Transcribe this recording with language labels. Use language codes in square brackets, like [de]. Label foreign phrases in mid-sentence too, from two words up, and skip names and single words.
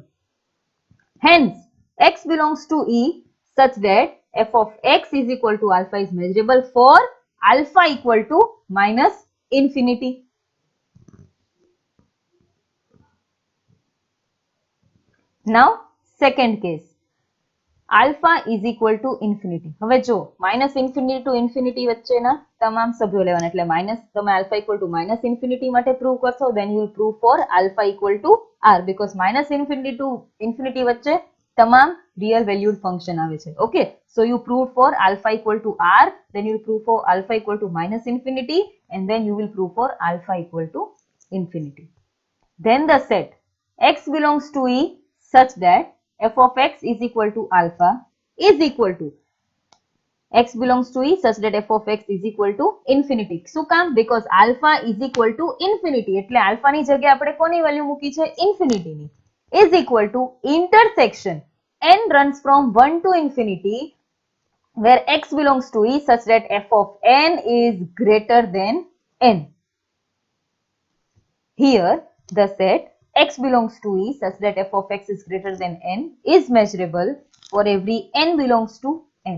[en] Hence, x belongs to E such that f of x is equal to alpha is measurable for alpha equal to minus infinity. Now, second case. Alpha is equal to infinity. [gu] હવે જો [en] minus infinity to infinity [gu] વચ્ચેના તમામ સભ્યો લેવાના એટલે [en] minus તમે alpha equal to minus infinity માટે prove કરશો, then you will prove for alpha equal to r because minus infinity to infinity [gu] વચ્ચે તમામ [en] real valued function [gu] આવે છે. [en] Okay, so you prove for alpha equal to r, then you will prove for alpha equal to minus infinity, and then you will prove for alpha equal to infinity. Then the set x belongs to E such that f of x is equal to alpha is equal to x belongs to E such that f of x is equal to infinity. [gu] શું કામ? [en] Because alpha is equal to infinity. [gu] એટલે alpha ની જગ્યા આપણે કોની વેલ્યુ મૂકી છે? Infinity ની. [en] Is equal to intersection n runs from 1 to infinity where x belongs to E such that f of n is greater than n. Here the set x belongs to E such that f of x is greater than n is measurable for every n belongs to n.